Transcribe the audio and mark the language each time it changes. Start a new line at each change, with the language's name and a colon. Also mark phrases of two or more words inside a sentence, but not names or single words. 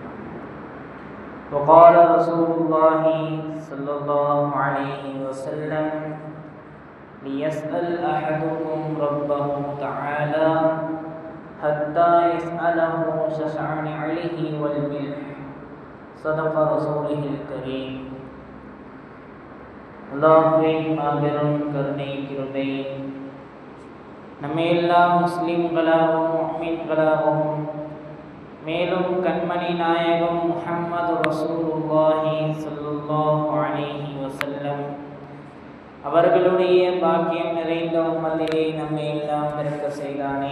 Arabic: وقال رسول الله صلى الله عليه وسلم: ليسأل أحدكم ربه تعالى حتى يسأله ششعن عليه والملح. صدق رسوله الكريم.
Tamil: அல்லாஹ்வின் மாபெரும் கருணை கிருபை நம்மையெல்லாம் முஸ்லிம்களாகவும் முஃமின்களாகவும் மேலும் கண்மணி நாயகம் முஹம்மது
Arabic: رسول الله صلى الله عليه وسلم
Tamil: அவர்களுடைய பாக்கியம் நிறைந்த உம்மத்திலே நம்மை எல்லாம் பிறக்க செய்தானே.